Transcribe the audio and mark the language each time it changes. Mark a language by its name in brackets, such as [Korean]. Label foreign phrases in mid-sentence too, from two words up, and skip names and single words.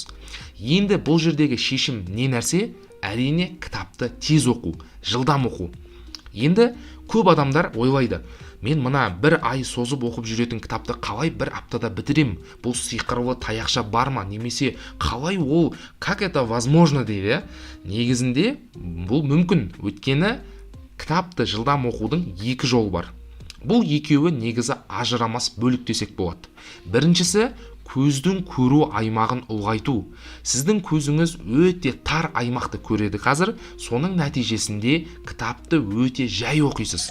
[Kazakh] Енді бұл жердегі шешім не нәрсе? Әрине кітапты тез оқу, жылдам оқу. Енді көп адамдар ойлайды, мен мына бір ай созып оқып жүретін кітапты қалай бір аптада бітірем? Бұл сиқырлы таяқша бар ма? Немесе қалай ол, [Russian] как это возможно дейді? [Kazakh] Негізінде бұл мүмкін. Өйткені кітапты жылдам оқудың екі жолы бар. Бұл екеуі негізі ажырамас бөлік десек болады. Біріншісі, көздің көру аймағын ұлғайту. Сіздің көзіңіз өте тар аймақты көреді қазір, соның нәтижесінде кітапты өте жай оқисыз.